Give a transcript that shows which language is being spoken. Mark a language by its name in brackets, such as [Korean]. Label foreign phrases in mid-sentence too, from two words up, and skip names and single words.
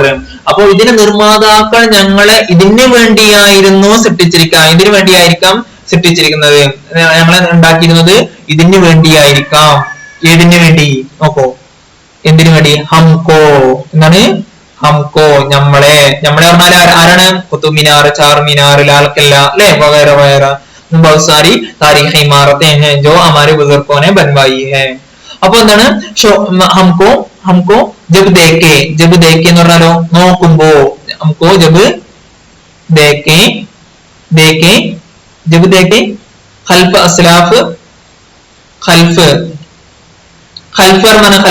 [Malayalam] അപ്പൊ ഇതിന്റെ നിർമ്മാതാക്കൾ ഞങ്ങളെ ഇതിന് വേണ്ടിയായിരുന്നു സൃഷ്ടിച്ചിരിക്കുന്നത്. ഞങ്ങളെ ഉണ്ടാക്കിയിരുന്നത് ഇതിന് വേണ്ടിയായിരിക്കാം. ഏതിന് വേണ്ടി നോക്കോ? എന്തിനു വേണ്ടി? ഹംകോ. എന്താണ്? ഹംകോ, നമ്മളെ പറഞ്ഞാൽ ആരാണ്? കുത്തുബ് മിനാർ, ചാർമിനാർ, ലാൽക്കില്ല അല്ലെ? [Urdu] വഗൈറ بہت ساری تاریخی عمارتیں ہیں جو ہمارے بزرگوں نے بنوائی ہے. [Malayalam] അപ്പൊ എന്താണ്? [Urdu] ہم کو جب دیکھے [Malayalam] എന്ന് പറഞ്ഞാലോ നോക്കുമ്പോ. [Urdu] ہم کو جب دیکھے خلف اسلاف خلف [Malayalam] പറഞ്ഞാണ്.